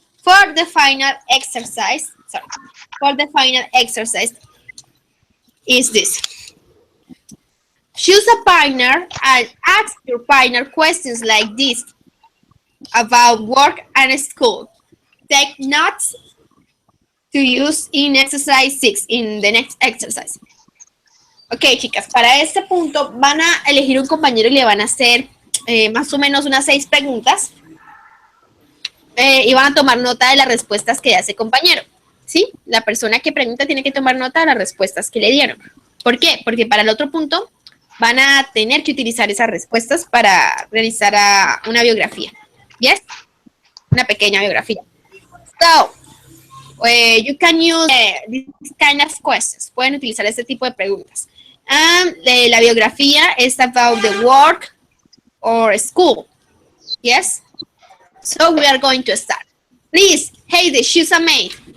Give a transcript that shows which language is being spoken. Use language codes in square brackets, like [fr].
[en] For the final exercise, sorry. For the final exercise is this. Choose a partner and ask your partner questions like this about work and school. Take notes to use in exercise 6, in the next exercise. [es] Ok, chicas, para este punto van a elegir un compañero y le van a hacer más o menos unas 6 preguntas y van a tomar nota de las respuestas que da ese compañero. ¿Sí? La persona que pregunta tiene que tomar nota de las respuestas que le dieron. ¿Por qué? Porque para el otro punto van a tener que utilizar esas respuestas para realizar una biografía. ¿Yes? Una pequeña biografía. [en] So, you can use this kind of questions. [es] Pueden utilizar este tipo de preguntas. La biografía [en] is about the work or school. Yes? So we are going to start. Please, Heidi, choose a mate.